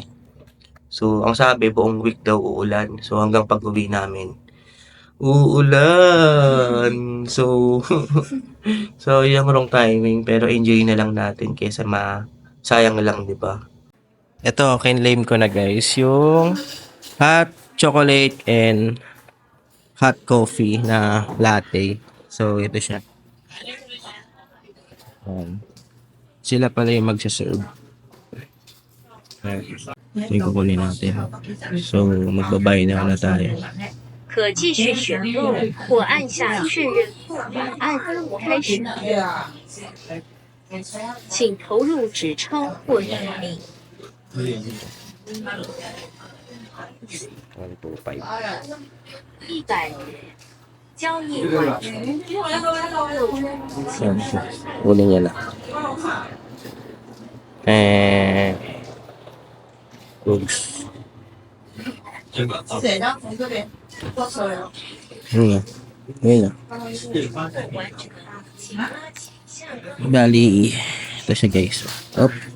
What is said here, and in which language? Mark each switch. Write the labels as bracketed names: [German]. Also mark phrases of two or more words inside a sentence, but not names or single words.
[Filipino] So, ang sabi buong week daw uulan. So, hanggang pag-uwi namin, uulan. So, so yung [English] wrong timing [Filipino] pero enjoy na lang natin kaysa sayang lang, 'di ba? Ito, kinlaim ko na guys, yung [English] hot chocolate and hot coffee [Filipino] na latte. So, ito siya. Sila pala yung magsaserve. Ito yung kukunin natin. So, magbabayad na tayo. [Chinese] 可继续选购或按下确认按开始，请投入纸钞或硬币。100交易完成。 [Filipino] Kunin niya na. Oops. Ayun na. Bali, ito siya guys. Up.